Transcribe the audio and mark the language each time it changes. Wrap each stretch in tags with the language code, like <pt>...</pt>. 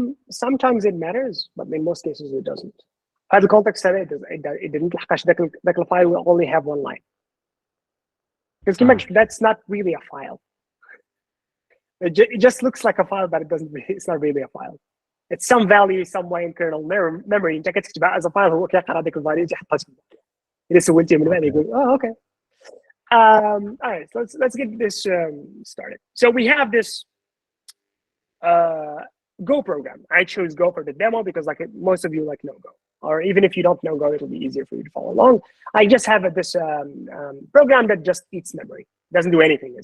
<en>Sometimes it matters, but in most cases it doesn't.</en> <ar>هذا الكونتكست هذا</ar> <en>it didn't</en> <ar>لحقاش ذاك الفايل</ar> <en>will only have one line. Because that's not really a file. It just looks like a file, but it's not really a file. It's some value somewhere in kernel memory.</en> <ar>انت كتكتبها</ar> <en>as a file</en> <ar>هو كيقرا هذيك الفاليو تيحطها تما. إذا سولتيه من بعد يقول okay.</ar> <en>All right, so let's get this started. So we have this Go program. I chose Go for the demo because like most of you like know Go, or even if you don't know Go, it'll be easier for you to follow along. I just have this program that just eats memory. It doesn't do anything.</en>